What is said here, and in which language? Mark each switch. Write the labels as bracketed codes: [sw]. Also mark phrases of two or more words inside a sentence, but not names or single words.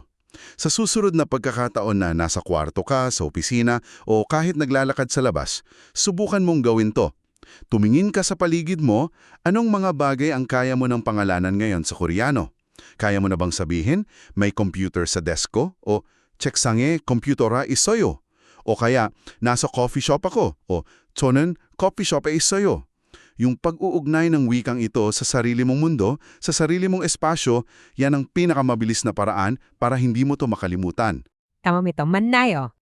[tl] Sa susunod na pagkakataon na nasa kwarto ka, sa opisina, o kahit naglalakad sa labas, subukan mong gawin to. Tumingin ka sa paligid mo, anong mga bagay ang kaya mo ng pangalanan ngayon sa Koreano? Kaya mo na bang sabihin, may computer sa desk ko? [ko] O 책상에 컴퓨터가 있어요? [tl] O kaya, nasa [en] coffee shop [tl] ako? [ko] O 저는 커피숍에 있어요? [tl] Yung pag-uugnay ng wikang ito sa sarili mong mundo, sa sarili mong espasyo, yan ang pinakamabilis na paraan para hindi mo to makalimutan. Kamamito, mannayo.